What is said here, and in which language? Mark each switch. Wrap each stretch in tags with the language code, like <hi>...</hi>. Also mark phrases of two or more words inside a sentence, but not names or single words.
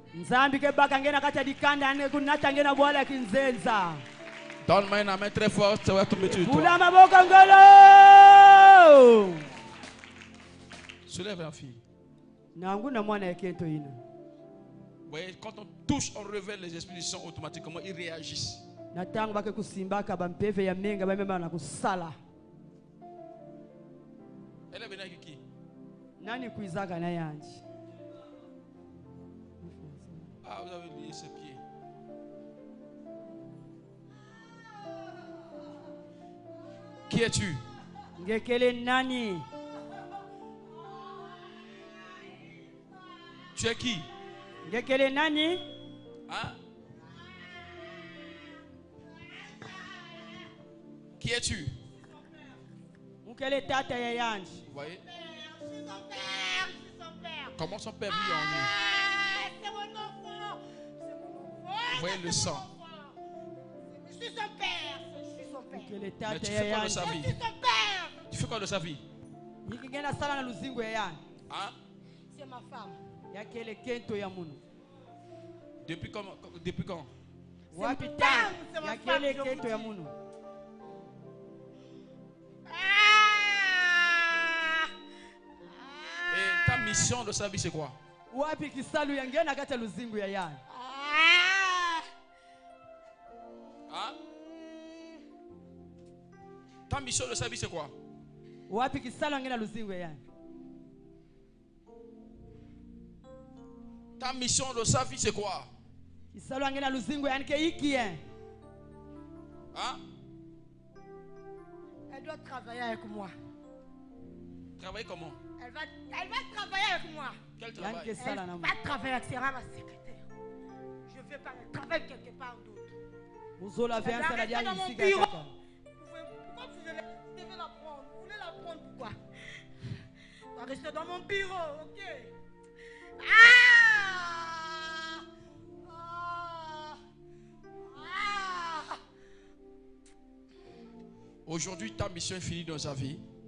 <fr>Donne-moi une main très forte, ça va tomber sur toi. Soulève la fille. voyez, quand on touche, on révèle les esprits du sang automatiquement, ils réagissent.</fr> <kg>Na tango bake kusimbaka bampeve ya menga bamema na kusala.</kg> <fr>Elle est venue avec qui?</fr> <kg>Nani kuizaka na yanji?</kg> <fr>Ah, vous avez lié ses pieds. Qui es-tu?</fr> <kg>Ngekele nani?</kg> <fr>Tu es qui?</fr> <kg>Ngekele nani?</kg> <fr>Hein? Qui es-tu?</fr> <kg>Ngekele tata ya yanji.</kg> <fr>Vous voyez? Je suis son père, je suis son père. Comment son père vit en nous? C'est mon enfant. C'est mon enfant. Vous voyez le sang? Je suis son père. Je suis son père.</fr> <kg>Ngekele</kg> <fr>Mais</fr> <kg>tata</kg> <fr>tu</fr> <kg>ya</kg> <fr>fais quoi de</fr> <kg>yanji.</kg> <fr>sa Je vie? suis son père. Tu fais quoi de sa vie?</fr> <kg>Yikigena sala na luzingo ya yanji.</kg> <fr>Hein? C'est ma femme.</fr> <kg>Yakele kento ya munu.</kg> <fr>Depuis quand? Depuis quand?</fr> <kg>Wapi</kg> <fr>femme,</fr> <kg>tano?</kg> <fr>c'est ma</fr> <kg>Yakele</kg> <fr>femme, je</fr> <kg>kento</kg> <fr>vous</fr> <kg>ya</kg> <fr>dis.</fr> <kg>munu.</kg> <fr>Et ta mission de sa vie, c'est quoi?</fr> <kg>Wapi kisalu yangena kata luzingo ya yanji.</kg> <fr>Hein? Ta mission de sa vie, c'est quoi?</fr> <kg>Wapi kisalu yangena luzingo ya yanji.</kg> <fr>Ta mission de sa vie, c'est quoi?</fr> <kg>Kisalu yangena luzingo ya yanji ke iki hein.</kg> <fr>Hein? Elle doit travailler avec moi. Travailler comment? Elle va travailler avec moi. Quel</fr> <kg>Yanji</kg> <fr>travail?</fr> <kg>ke sala</kg> <fr>Elle</fr> <kg>na</kg> <fr>va</fr> <kg>munu.</kg> <fr>travailler avec sera ma secrétaire. Je ne veux pas qu'elle travaille quelque part d'autre.</fr> <kg>Uzola</kg> <fr>Elle va</fr> <kg>vensa na</kg> <fr>rester dans</fr> <kg>diani</kg> <fr>mon</fr> <kg>sika</kg> <fr>bureau.</fr> <kg>kaka.</kg> <fr>Pourquoi vous devez la prendre? Vous voulez la prendre pourquoi? Elle va rester dans mon bureau, ok? Aujourd'hui, ta mission est finie dans sa vie.</fr>